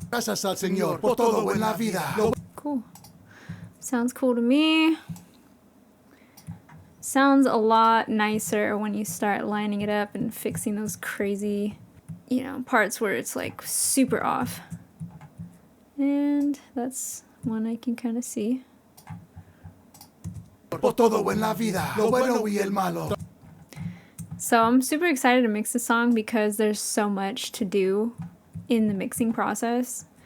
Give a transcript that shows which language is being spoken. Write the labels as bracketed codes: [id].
[es] Gracias al Señor por todo en la vida. [en] Cool. Sounds cool to me. Sounds a lot nicer when you start lining it up and fixing those crazy, you know, parts where it's like super off. And that's one I can kind of see. [es] Por todo en la vida, lo bueno y el malo. [en] So I'm super excited to mix the song because there's so much to do in the mixing process.